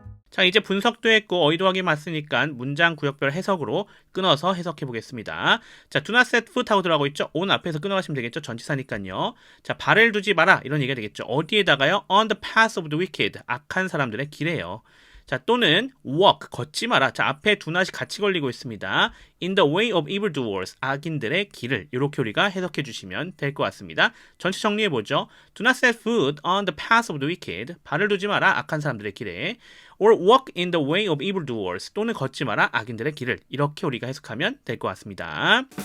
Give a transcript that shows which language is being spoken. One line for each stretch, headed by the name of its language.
Korean: 자, 이제 분석도 했고 어휘도 확인 맞으니까 문장 구역별 해석으로 끊어서 해석해 보겠습니다. 자,
English: do not set foot
Korean: 하고 들어가고 있죠. on 앞에서 끊어가시면 되겠죠. 전치사니까요. 자, 발을 두지 마라 이런 얘기가 되겠죠. 어디에다가요?
English: on the path of the wicked
Korean: 악한 사람들의 길에요. 자, 또는 walk 걷지 마라. 자, 앞에 do not이 같이 걸리고 있습니다.
English: in the way of evildoers
Korean: 악인들의 길을 이렇게 우리가 해석해 주시면 될 것 같습니다. 전체 정리해 보죠.
English: Do not set foot on the path of the wicked
Korean: 발을 두지 마라 악한 사람들의 길에
English: or walk in the way of evildoers
Korean: 또는 걷지 마라 악인들의 길을 이렇게 우리가 해석하면 될 것 같습니다.